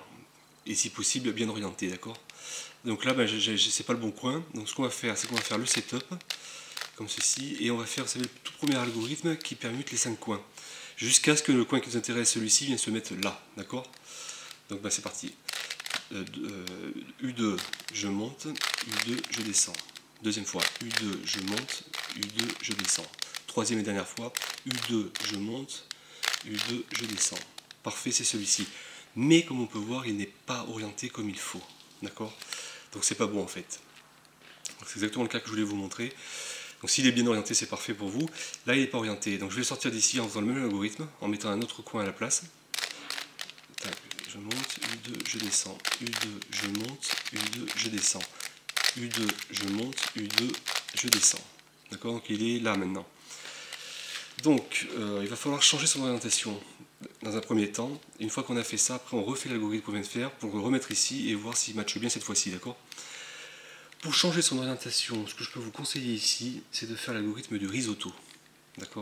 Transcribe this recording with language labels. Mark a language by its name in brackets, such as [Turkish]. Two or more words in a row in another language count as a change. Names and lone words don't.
[French] Et si possible, bien orienté, d'accord? Donc là, c'est pas le bon coin. Donc ce qu'on va faire, c'est qu'on va faire le setup comme ceci, et on va faire, vous savez, le tout premier algorithme qui permute les 5 coins, jusqu'à ce que le coin qui nous intéresse, celui-ci, vienne se mettre là, d'accord? Donc c'est parti. U2, je monte, U2, je descends. Deuxième fois, U2, je monte, U2, je descends. Troisième et dernière fois, U2, je monte, U2, je descends. Parfait, c'est celui-ci. Mais comme on peut voir, il n'est pas orienté comme il faut, d'accord? Donc c'est pas bon en fait. C'est exactement le cas que je voulais vous montrer. Donc s'il est bien orienté, c'est parfait pour vous. Là, il n'est pas orienté. Donc je vais sortir d'ici en faisant le même algorithme, en mettant un autre coin à la place. je monte, U2, je descends, U2, je monte, U2, je descends, U2, je monte, U2, je descends. D'accord? Donc il est là maintenant. Donc il va falloir changer son orientation dans un premier temps. Une fois qu'on a fait ça, après on refait l'algorithme qu'on vient de faire pour le remettre ici et voir s'il matche bien cette fois-ci, d'accord? Pour changer son orientation, ce que je peux vous conseiller ici, c'est de faire l'algorithme du risotto, d'accord?